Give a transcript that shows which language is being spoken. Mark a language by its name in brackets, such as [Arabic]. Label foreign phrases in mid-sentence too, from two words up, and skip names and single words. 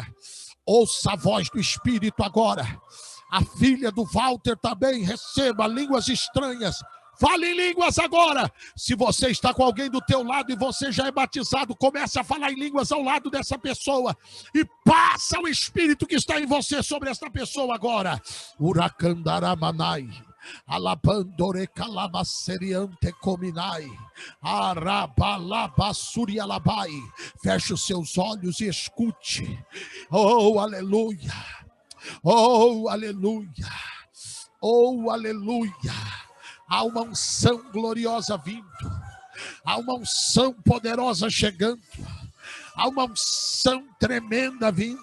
[Portuguese] Ouça a voz do Espírito agora. A filha do Walter também receba línguas estranhas. Fale em línguas agora. Se você está com alguém do teu lado e você já é batizado, comece a falar em línguas ao lado dessa pessoa. E passa o Espírito que está em você sobre esta pessoa agora. Uracandaramanai. Alabandore calabaceriante cominai. Arabalabasurialabai. Feche os seus olhos e escute. Oh, aleluia. Oh, aleluia. Oh, aleluia. Há uma unção gloriosa vindo. Há uma unção poderosa chegando. Há uma unção tremenda vindo.